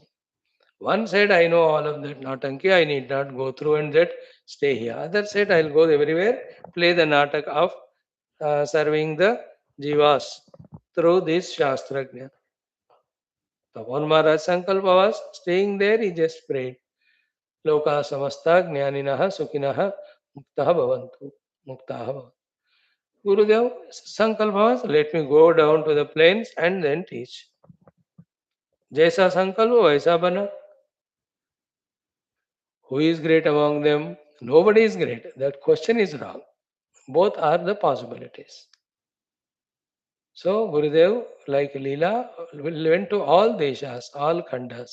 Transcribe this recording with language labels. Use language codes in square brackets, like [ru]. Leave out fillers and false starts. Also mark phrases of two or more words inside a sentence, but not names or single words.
[en] One said, I know all of that Natanki, I need not go through and that stay here. Other said, I'll go everywhere, play the Natak of serving the Jivas through this Shastrajna. Tapan Maharaj Sankalpa was staying there, he just prayed. [sa] Loka samasta jnaninaha sukinaha muktaha bhavantu. Muktaha bhavantu. [en] Gurudev Sankalpa was, let me go down to the plains and then teach. [hi] Jaisa Sankalpa, Vaisa Bana. [en] Who is great among them? Nobody is great. That question is wrong. Both are the possibilities. So Gurudev, like Leela, went to all deshas, all khandas.